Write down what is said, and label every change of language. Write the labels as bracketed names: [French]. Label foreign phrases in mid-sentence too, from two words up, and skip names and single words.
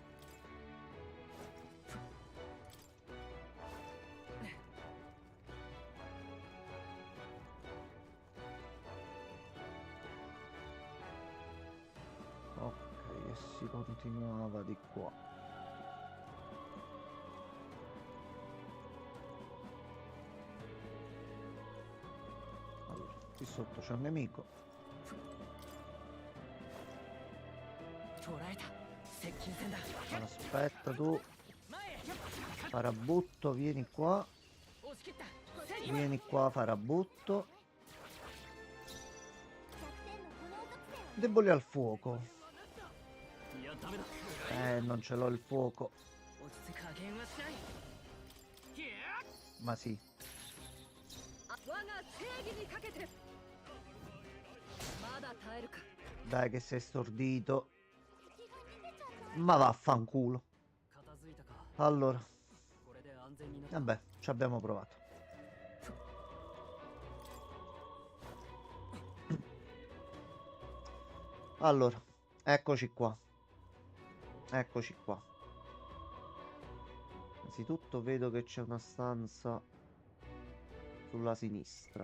[Italian] Ok, e si continuava di qua. Allora, qui sotto c'è un nemico. [Japanese] 捉えた。接近戦だ。 [Italian] Aspetta tu, [Japanese] 前へ。 [Italian] farabutto, vieni qua. [Japanese] 押し切った。 [Italian] Vieni qua, farabutto. [Japanese] 弱点の炎属性を [Italian] Debole al fuoco. [Japanese] いやダメだ。 [Italian] Non ce l'ho il fuoco. [Japanese] 落ち着く加減はしない。ひゃー。 [Italian] Ma sì. [Japanese] 我が正義にかけて。まだ耐えるか。 [Italian] Dai che sei stordito. [Japanese] 敵が逃げちゃった [Italian] Ma vaffanculo. [Japanese] 片付いたか。 [Italian] Allora, [Japanese] これで安全になった。 [Italian] vabbè, ci abbiamo provato. Allora, eccoci qua. Eccoci qua. Innanzitutto vedo che c'è una stanza sulla sinistra.